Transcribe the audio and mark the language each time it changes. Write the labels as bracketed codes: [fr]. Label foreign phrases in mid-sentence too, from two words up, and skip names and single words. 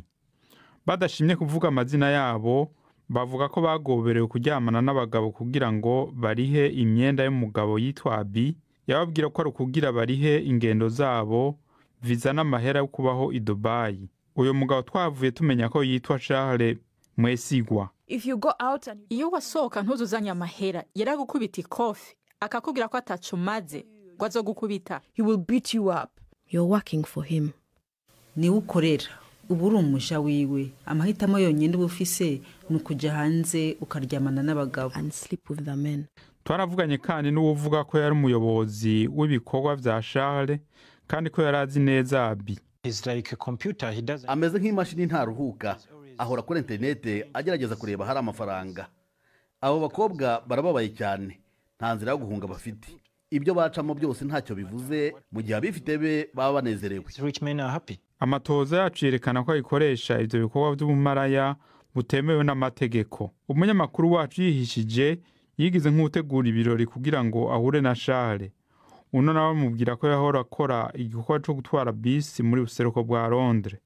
[rn] Badashimye kuvuga amazina yabo bavuga ko bagoberewe kuryamana n'abagabo kugira ngo barihe imyenda y'umugabo yitwa Abi yababwira ko ari kugira barihe ingendo zabo visa n'amahera yo kubaho i Dubai. Uyo mugabo twavuye tumenya ko yitwa Charles Mwesigwa. Iyo wasohoka ntuzuzanya amahera yaragukubita ikofi akakubwira ko atacumaze ngo azogukubita. [en] He will beat you up. You're working for him. [rn] niwe ukorera ubu uri umuja wiwe amahitamo yonyine uba ufise ni ukujya hanze ukaryamana n'abagabo. twaravuganye kandi n'uwuvuga ko yari umuyobozi w'ibikorwa vya Charles kandi ko yari azi neza Abi. [rw] Ameze nk'imashini ntaruhuka, ahora kuri interinete agerageza kureba hari amafaranga. Abo bakobwa barababaye cyane, nta nzira yo guhunga bafite. Ibyo bacamo byose ntacyo bivuze mu gihe abifite be baba banezerewe. [rn] Amatoza yacu yerekana ko ayikoresha ivyo bikorwa by'ubumaraya butemewe n'amategeko. [rw] Umunyamakuru wacu yihishije yigize nk'utegura ibirori kugira ngo ahure na Charles. [rn] Uno nawe mubwira ko yahora akora igikorwa cyo gutwara bisi muri buseruko bwa Londres.